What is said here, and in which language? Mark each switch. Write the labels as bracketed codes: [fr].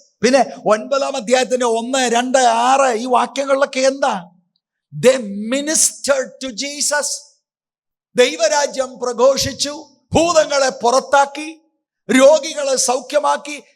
[ml] പിന്നെ 9-ാം അധ്യായത്തിന്റെ 1, 2, 6 ഈ വാക്യങ്ങളിലൊക്കെ എന്താ? [en] They ministered to Jesus. [ml] ദൈവരാജ്യം പ്രഘോഷിച്ചു, ഭൂതങ്ങളെ പുറത്താക്കി, രോഗികളെ സൗഖ്യമാക്കി.